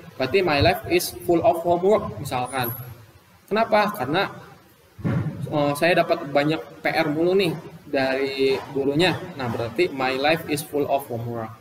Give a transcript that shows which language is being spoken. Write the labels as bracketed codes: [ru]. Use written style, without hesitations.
[en] Berarti my life is full of homework misalkan. [id] Kenapa? Karena saya dapat banyak PR mulu nih dari gurunya. Nah, berarti [en] my life is full of homework.